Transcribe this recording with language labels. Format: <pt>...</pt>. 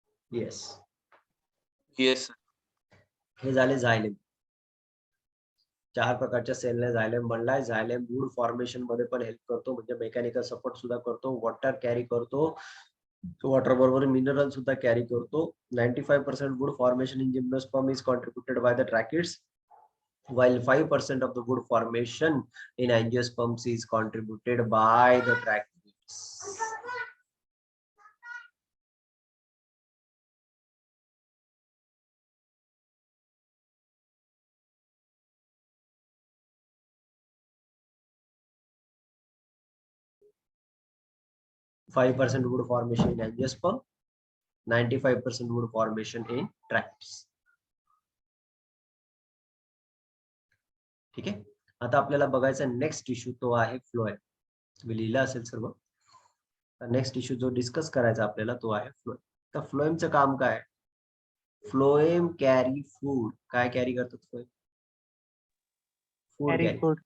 <en>Yes. Yes.</en> <mr>हे झाले झायलेम. 4 प्रकारच्या सेलने झायलेम बनलाय. झायलेम</mr> <en>wood formation</en> <mr>मध्ये पण हेल्प करतो, म्हणजे</mr> <en>mechanical support</en> <mr>सुद्धा करतो,</mr> <en>water carry</en> <mr>करतो, वॉटर बरोबर मिनरल सुद्धा कॅरी करतो.</mr> <en>95% wood formation in gymnosperm is contributed by the tracheids, while 5% of the wood formation in angiosperms is contributed by the tracheids. 5% wood formation in angiosperm, 95% wood formation in tracheids.</en> <mr>ठीक आहे. आता आपल्याला बघायचा</mr> <en>next issue</en> <mr>तो आहे phloem. तुम्ही लिहिला असेल सर्व.</mr> <en>next issue</en> <mr>जो डिस्कस करायचा आपल्याला तो आहे फ्लोएम. तर फ्लोएमचं काम काय?</mr> <en>Phloem carry food.</en> <mr>काय कॅरी करतात फ्लोएम? Food carry.</mr>